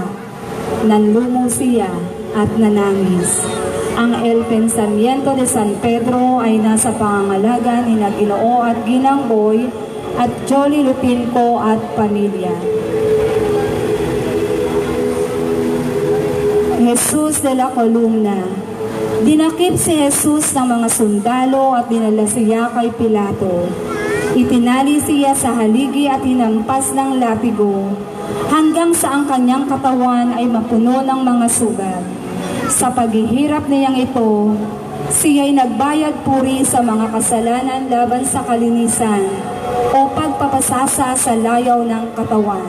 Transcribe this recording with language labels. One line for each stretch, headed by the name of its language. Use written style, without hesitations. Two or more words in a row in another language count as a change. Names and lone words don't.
Filipino: Nanlumong siya at nanangis. Ang El Pensamiento de San Pedro ay nasa pangangalaga ni Ginoo at Ginang Boy at Jolly Lupinco at pamilya. Jesus de la Columna. Dinakip si Jesus ng mga sundalo at dinala siya kay Pilato. Itinali siya sa haligi at hinampas ng latigo hanggang sa ang kanyang katawan ay mapuno ng mga sugat. Sa paghihirap niyang ito, siya'y nagbayad puri sa mga kasalanan laban sa kalinisan o pagpapasasa sa layaw ng katawan.